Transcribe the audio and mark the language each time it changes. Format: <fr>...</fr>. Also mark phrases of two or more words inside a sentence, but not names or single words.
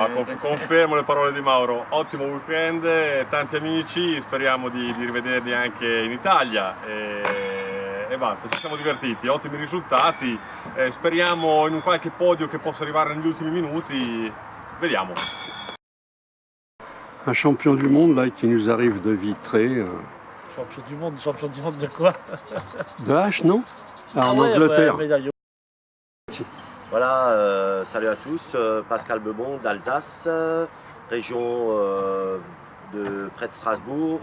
<it>No, confermo le parole di Mauro, ottimo weekend, tanti amici, speriamo di rivederli anche in Italia e basta, ci siamo divertiti, ottimi risultati, speriamo in un qualche podio che possa arrivare negli ultimi minuti, vediamo.</it> <fr>Un champion du monde là qui nous arrive de Vitré. Champion du monde de quoi? De H, non? Ah, en Angleterre. Voilà, salut à tous, Pascal Bebon d'Alsace, région de près de Strasbourg.</fr>